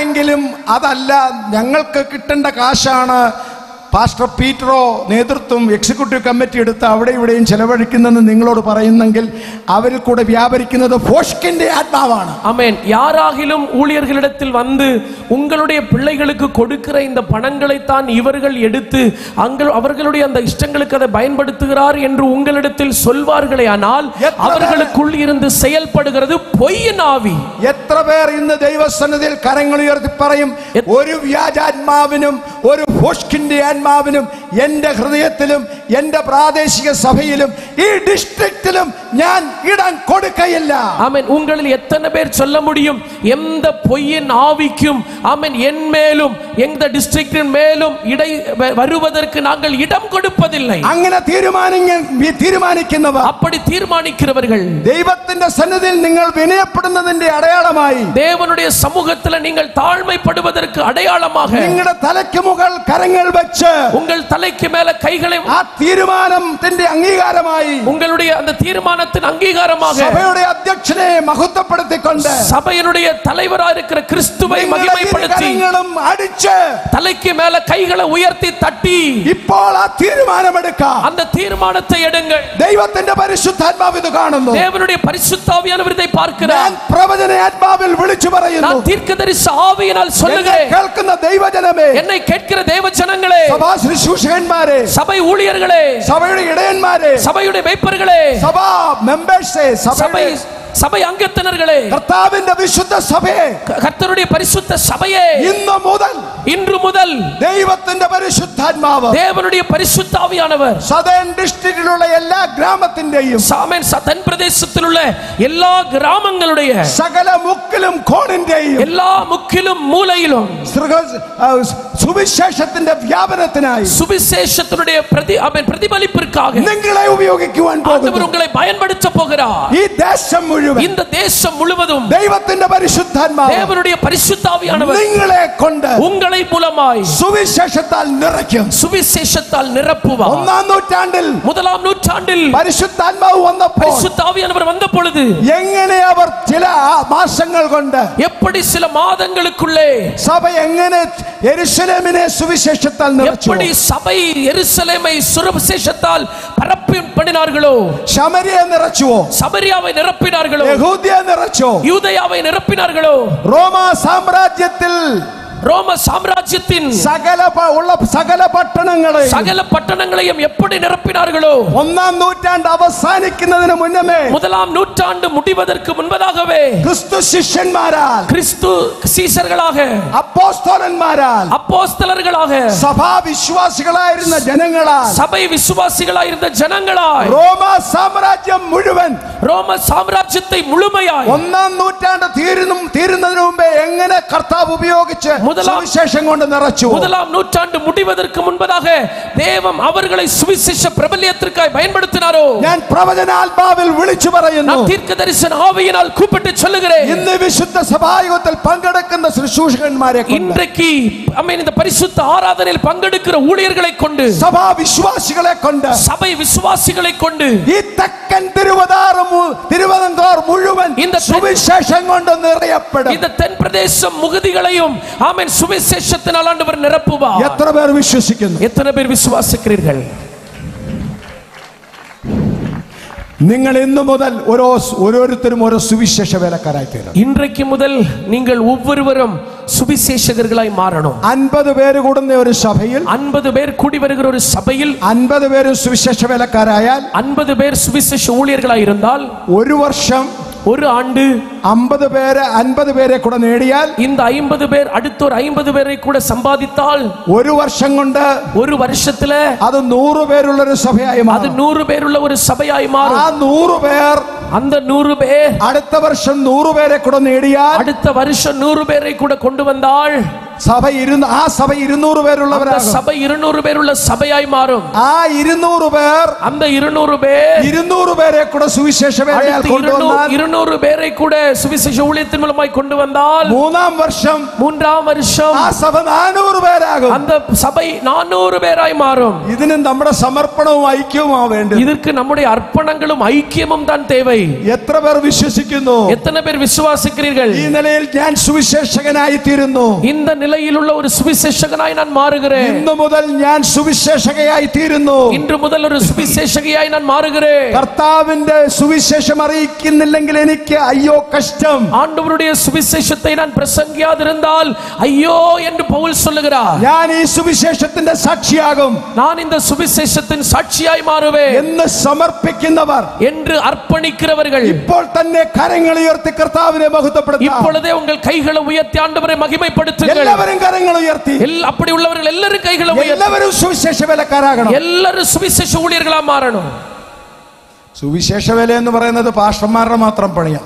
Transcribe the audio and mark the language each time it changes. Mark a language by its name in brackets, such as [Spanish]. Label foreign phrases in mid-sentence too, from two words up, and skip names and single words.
[Malayalam] ആരെങ്കിലും അതല്ല ഞങ്ങൾക്ക് കിട്ടേണ്ട കാശാണ് പാസ്റ്റർ പീറ്ററോ നേതൃത്വം എക്സിക്യൂട്ടീവ് കമ്മിറ്റി എടുത്ത് അവിടെ ഇവിടെയും ചെലവഴിക്കുന്നെന്ന് നിങ്ങളോട് പറയുന്നെങ്കിൽ അവരിൽ കൂടെ വ്യാപരിക്കുന്നത് ഫോഷ്കിന്റെ ആത്മാവാണ്. [Tamil] ஆமென். யாராகிலும் ஊழியர்களிடத்தில் வந்து உங்களுடைய பிள்ளைகளுக்கு கொடுக்கிற இந்த பணங்களை தான் இவர்கள் எடுத்து அவர்களுடைய அந்த இஷ்டங்களுக்கு அதை பயன்படுத்துகிறார் என்று உங்களிடத்தில் சொல்வார்களே ஆனால் அவர்களுக்குள் இருந்து செயல்படுகிறது பொய்யின் ஆவி. [Malayalam] എത്ര പേർ ഇന്ന് ദൈവസന്നിധിയിൽ കരങ്ങൾ ഉയർത്തി പറയും, ഒരു വ്യാജാത്മാവിനും ഒരു ഫോഷ്കിന്റെ ആത്മാവിനും എന്റെ ഹൃദയത്തിലും എന്റെ പ്രാദേശിക സഭയിലും ഈ ഡിസ്ട്രിക്റ്റിലും ഞാൻ ഇടം കൊടുക്കയില്ല. [Tamil] ஆமென். உங்களில் எத்தனை பேர் சொல்ல முடியும், எந்த பொய்யின் ஆவிக்கும் ஆமென் என் மேலும் எந்த டிஸ்ட்ரிக்டின் மேலும் இடை வருவதற்கு நாங்கள் இடம் கொடுப்பதில்லை. [Malayalam] അങ്ങനെ തീരുമാനിക്കുന്നവർ, [Tamil] அப்படி தீர்மானிக்கிறவர்கள் [Malayalam] ദൈവത്തിന്റെ സന്നിധിയിൽ നിങ്ങൾ വിനയപ്പെടുന്നതിന്റെ അടയാളമായി, [Tamil] தேவனுடைய சமூகத்தில் நீங்கள் தாழ்மைப்படுவதற்கு அடையாளமாக [Malayalam] നിങ്ങളുടെ തലയ്ക്ക് മുകൾ കരങ്ങൾ വെച്ച് [Tamil] உங்கள் தலைக்கு மேல கைகளை [Malayalam] ആ തീരുമാനത്തിന്റെ അംഗീകാരമായി [Tamil] உங்களுடைய அந்த தீர்மானத்தின் அங்கீகாரமாக [Malayalam] സഭയുടെ അധ്യക്ഷനെ മഹത്വപ്പെടുത്തിക്കൊണ്ട് [Tamil] சபையினுடைய தலைவராக இருக்கிற கிறிஸ்துவை மகிமைப்படுத்தி [Malayalam] അടിച്ച് [Tamil] தலைக்கு மேல கைகளை உயர்த்தி தட்டி [Malayalam] ഇപ്പോൾ ആ തീരുമാനമെടുക്കാം. [Tamil] அந்த தீர்மானத்தை எடுங்கள். [Malayalam] ദൈവത്തിന്റെ പരിശുദ്ധാത്മാവ് ഇത് കാണുന്നു. [Tamil] தேவனுடைய பரிசுத்தாவியானவர் இதை பார்க்கிறார். [Malayalam] ഞാൻ പ്രവചന ആത്മാവിൽ വിളിച്ചു പറയുന്നു, [Tamil] நான் தீர்க்கதரிசி ஆவியினால் சொல்லுகிறேன். [Malayalam] കേൾക്കുന്ന ദൈവജനമേ, [Tamil] என்னை கேட்கிற தேவ ஜனங்களே, [Malayalam] സഭാ ശുശ്രൂഷകന്മാരെ, [Tamil] சபை ஊழியர்களே, [Malayalam] സഭയുടെ ഇടയന്മാരെ, [Tamil] சபையுடைய மேய்ப்பர்களே, [Malayalam] സഭാ മെമ്പേഴ്സേ, [Tamil] சபை அங்கத்தினர்களே, [Malayalam] കർത്താവിന്റെ വിശുദ്ധ സഭയെ, [Tamil] கர்த்தருடைய பரிசுத்த சபையே, இன்று முதல் [Malayalam] ദൈവത്തിന്റെ പരിശുദ്ധാത്മാവ്, [Tamil] தேவனுடைய பரிசுத்த ஆவியானவர் [Malayalam] സദേൺ ഡിസ്ട്രിക്റ്റിലുള്ള എല്ലാ ഗ്രാമത്തിന്റെയും [Tamil] தென் பிரதேசத்தில் உள்ள எல்லா கிராமங்களுடைய [Malayalam] സകല മുക്കിലും കോണിന്റെയും [Tamil] எல்லா முக்கிலும் மூலையிலும் [Malayalam] സുവിശേഷത്തിന്റെ വ്യാപനത്തിനായി, [Tamil] சுவிசேஷத்தினுடைய பிரதிபலிப்பிற்காக [Malayalam] നിങ്ങളെ ഉപയോഗിക്കുവാൻ പോകുന്നു. [Tamil] உங்களை பயன்படுத்த போகிறார். [Malayalam] ഈ ദേശം മുഴുവൻ, [Tamil] இந்த தேசம் முழுவதும் [Malayalam] ദൈവത്തിന്റെ പരിശുദ്ധാത്മാവ്, [Tamil] தேவனுடைய பரிசுத்த ஆவியானவர் [Malayalam] നിങ്ങളെ കൊണ്ട് [Tamil] உங்களை மூலமாய் [Malayalam] സുവിശേഷത്താൽ നിറയ്ക്കും. [Tamil] சுவிசேஷத்தால் நிரப்புவார். முதலாம் நூற்றாண்டில் [Malayalam] പരിശുദ്ധാത്മാവ് വന്നപ്പോൾ, [Tamil] பரிசுத்த ஆவியானவர் வந்த பொழுது [Malayalam] എങ്ങനെ അവർ ചില മാസങ്ങൾ കൊണ്ട്, [Tamil] எப்படி சில மாதங்களுக்குள்ளே [Malayalam] സഭ എങ്ങനെ യെരുശലേമിനെ സുവിശേഷത്താൽ നിറച്ചു, [Tamil] எப்படி சபை எருசலேமை சுவிசேஷத்தால் பரப்பி பண்ணினார்களோ, [Malayalam] ശമരിയെ നിറച്ചുവോ, [Tamil] சமரியாவை நிரப்பினார்களோ, [Malayalam] യഹൂദിയെ നിറച്ചോ, [Tamil] யூதேயாவை நிரப்பினார்களோ, [Malayalam] റോമാ സാമ്രാജ്യത്തിൽ [Tamil] ரோம சாம்ராஜ்யத்தின் சகல பட்டணங்களையும் எப்படி நிரப்பினார்களோ, [Malayalam] ഒന്നാം നൂറ്റാണ്ട് അവസാനിക്കുന്നതിന് മുന്നമേ, [Tamil] முதலாம் நூற்றாண்டு முடிவதற்கு முன்பதாகவே [Malayalam] ക്രിസ്തു ശിഷ്യന്മാരാൽ, [Tamil] கிறிஸ்து சீஷர்களாக, [Malayalam] അപ്പോസ്തലന്മാരാൽ, [Tamil] அப்போஸ்தலர்களாக, [Malayalam] സഭാ വിശ്വാസികളായിരുന്ന ജനങ്ങളാൽ, [Tamil] சபை விசுவாசிகளாயிருந்த ஜனங்களால், [Malayalam] റോമാ സാമ്രാജ്യം മുഴുവൻ, [Tamil] ரோம சாம்ராஜ்யத்தை முழுமையாய் [Malayalam] ഒന്നാം നൂറ്റാണ്ട് തീരുന്നതിന് മുമ്പേ എങ്ങനെ കർത്താവ് ഉപയോഗിച്ച് സുവിശേഷം കൊണ്ട് നിറച്ചു. [Tamil] முதலாம் நூற்றாண்டு முடிவதற்கு முன்பதாக தேவன் அவர்களை சுவிசேஷ பிரபல்யத்திற்காய் பயன்படுத்தினாரோ, [Malayalam] ഞാൻ പ്രവചനാത്മാവിൽ വിളിച്ചു പറയുന്നു, [Tamil] நான் தீர்க்கதரிசன ஆவியினால் கூப்பிட்டு சொல்லுகிறேன். [Malayalam] ഇന്ന് വിശുദ്ധ സഭായോഗത്തിൽ പങ്കെടുക്കുന്ന ശുശ്രൂഷകന്മാരെ കൊണ്ട്, [Tamil] இன்றைக்கு இந்த பரிசுத்த ஆராதனையில் பங்கெடுக்கிற ஊழியர்களை கொண்டு, [Malayalam] സഭാ വിശ്വാസികളെ കൊണ്ട്, [Tamil] சபை விசுவாசிகளை கொண்டு, [Malayalam] ഈ തെക്കൻ തിരുവിതാംകൂർ മുഴുവൻ [Tamil] இந்த [Malayalam] സുവിശേഷം കൊണ്ട് നിറയപ്പെടും. [Tamil] இந்த தென் பிரதேசம் முகதிகளையும் ஆமென் சுவிசேஷத்தினால் ஆண்டவர் நிரப்புவார். [Malayalam] എത്ര പേർ വിശ്വസിക്കുന്നു? [Tamil] எத்தனை பேர் விசுவாசிக்கிறீர்கள்? [Malayalam] നിങ്ങൾ ഇന്നു മുതൽ ഓരോരുത്തരും ഓരോ സുവിശേഷ വേലക്കാരായി തീരും. [Tamil] இன்றைக்கு முதல் நீங்கள் ஒவ்வொருவரும் சுவிசேஷகர்களாய் மாறணும். [Malayalam] 50 പേര് കൂടുന്ന ഒരു സഭയിൽ, [Tamil] 50 பேர் கூடி வருகிற ஒரு சபையில் [Malayalam] 50 പേര് സുവിശേഷ വേലക്കാരായാൽ, [Tamil] 50 பேர் சுவிசேஷ ஊழியர்களாய் இருந்தால், [Malayalam] ഒരു വർഷം, [Tamil] ஒரு ஆண்டு [Malayalam] 50 പേരെ കൂടെ നേടിയാൽ, [Tamil] இந்த 50 பேர் அடுத்த ஒரு 50 பேரை கூட சம்பாதித்தால், [Malayalam] ഒരു വർഷം കൊണ്ട് [Tamil] ஒரு வருஷத்துல [Malayalam] അത് 100 പേരുള്ള ഒരു സഭയായി മാറും. [Tamil] அது 100 பேருள்ள ஒரு சபையாய் மாறும். [Malayalam] ആ 100 പേർ, [Tamil] அந்த 100 பேர் [Malayalam] അടുത്ത വർഷം 100 പേരെ കൂടെ നേടിയാൽ, [Tamil] அடுத்த வருஷம் 100 பேரை கூட கொண்டு வந்தால், [Malayalam] സഭ 200 പേരുള്ളവരാകും. [Tamil] சபை 200 பேருள்ள சபையாய் மாறும். [Malayalam] ആ 200 പേർ, [Tamil] அந்த 200 பேர் [Malayalam] 200 പേരെ കൂടെ സുവിശേഷ വേലയാൽ കൊണ്ടുവന്നാൽ, [Tamil] 200 பேரை கூட சுவிசேஷ ஊழியத்தின் மூலமாய் கொண்டு வந்தால், [Malayalam] മൂന്നാം വർഷം ആ സഭ 400 പേരാകും. [Tamil] அந்த சபை 400 பேராய் மாறும். [Malayalam] ഇതിന് നമ്മുടെ സമർപ്പണവും ഐക്യവും വേണ്ടത്. [Tamil] இதற்கு நம்முடைய அர்ப்பணங்களும் ஐக்கியமும் தான் தேவை. [Malayalam] എത്ര പേർ വിശ്വസിക്കുന്നു? [Tamil] எத்தனை பேர் விசுவாசிக்கிறீர்கள்? [Malayalam] ഈ നിലയിൽ ഞാൻ സുവിശേഷകനായി തീരുന്നു. [Tamil] இந்த நிலையில் நிலையில் உள்ள ஒரு சுவிசேஷகனாய் நான் மாறுகிறேன். [Malayalam] ഇന്നു മുതൽ ഞാൻ സുവിശേഷകയായി തീരുന്നു. [Tamil] இன்று முதல் ஒரு சுவிசேஷகியாய் நான் மாறுகிறேன். [Malayalam] കർത്താവിന്റെ സുവിശേഷം അറിയിക്കുന്നില്ലെങ്കിൽ എനിക്ക് അയ്യോ കഷ്ടം. [Tamil] ஆண்டவருடைய சுவிசேஷத்தை நான் பிரசங்கியாதிருந்தால் ஐயோ என்று பவுல் சொல்லுகிறார். [Malayalam] ഞാൻ ഈ സുവിശേഷത്തിന്റെ സാക്ഷിയാകും. [Tamil] நான் இந்த சுவிசேஷத்தின் சாட்சியாய் மாறுவேன் [Malayalam] എന്ന് സമർപ്പിക്കുന്നവർ, [Tamil] என்று அர்ப்பணிக்கிறவர்கள் [Malayalam] ഇപ്പോൾ തന്നെ കരങ്ങൾ ഉയർത്തി കർത്താവിനെ മഹത്വപ്പെടുത്തുക. [Tamil] இப்பொழுதே உங்கள் கைகளை உயர்த்தி ஆண்டவரை மகிமைப்படுத்துங்கள். [Malayalam] എല്ലാവരും കരങ്ങൾ ഉയർത്തി. [Tamil] அப்படி உள்ளவர்கள் எல்லாரும் கைகளை உயர்த்தி [Malayalam] എല്ലാവരും സുവിശേഷ വേലക്കാരാകണം. [Tamil] எல்லாரும் சுவிசேஷ ஊழியர்களா மாறணும். [Malayalam] സുവിശേഷ വേല എന്ന് പറയുന്നത് പാസ്റ്റർമാരുടെ മാത്രം പണിയാണ്.